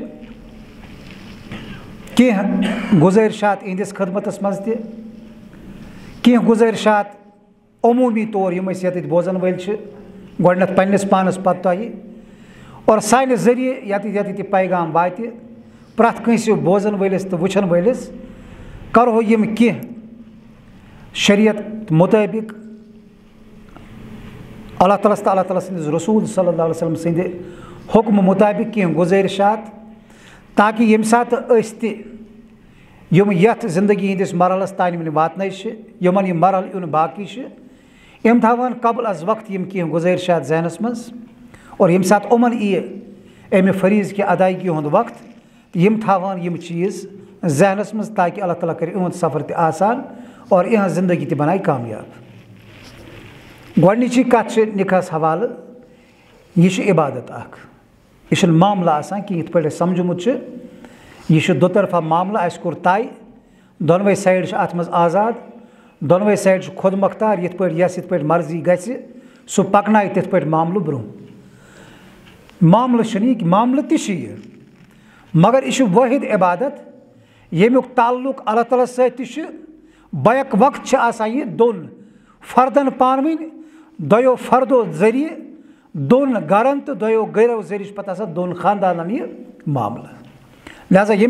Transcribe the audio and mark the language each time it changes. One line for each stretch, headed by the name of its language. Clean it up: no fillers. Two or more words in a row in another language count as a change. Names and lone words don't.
Kashmiri: کی گزارشات اہندس خدمتس مز کی گزارشات عمومی طور یم یت بوزن ول گۄڈنیتھ پننس پانس پتہ تہ اور سانہ ذریعہ یت یہ پیغام وات پرٛٮ۪تھ کٲنٛسہِ بوزن ولس تو وچھن ولس کرو یم کی شریعت مطابق اللہ تعالیٰ سندس رسول صلی اللہ علیہ وسلم سند حکم مطابق کی گزارشات تاکہ یم سات یم یت زندگی ہندس مرحلس تان واتن یمن یہ مرحل یون باقی یم تھاون قبل از وقت یم کی گزارشات ذہنس مز اور یم سات امن امہ فریض کی ادائیگی ہند وقت یم تھاون یم چیز ذہنس مز تاکہ اللہ تعالیٰ کرِ اہد سفر تہ آسان اور یہ زندگی تہ بنائے کامیاب گۄڈنِچی کتھ نکاحس حوالہ یہ عبادت اخ یہ معاملہ آسان کہ یت پٲٹھۍ أسۍ سمجھمُت یہ دو طرفہ معاملہ اس کور طے دۄنوے سایڈ ات مز آزاد دۄنوے سایڈ خود مختار یت پٲٹھۍ یس یت پٲٹھۍ مرضی گژھِ سُہ پکنایہِ تِتھ پٲٹھۍ معاملہٕ برونٛہہ معاملہٕ چھُنہٕ یہِ معاملہٕ تہِ چھُ یہِ مگر یہ واحد عبادت ییٚمیُک تعلق اللہ تعالیٰ سۭتۍ تہِ چھُ بیک وقت چھِ آسان یہِ دۄن فردن پانوٕنۍ دۄیو فردو ذریعہ دۄن گرن تہٕ دۄیو گرو ذریعہ چھُ پتہٕ آسان دۄن خاندانن یہِ معاملہٕ لہذا ییٚمہِ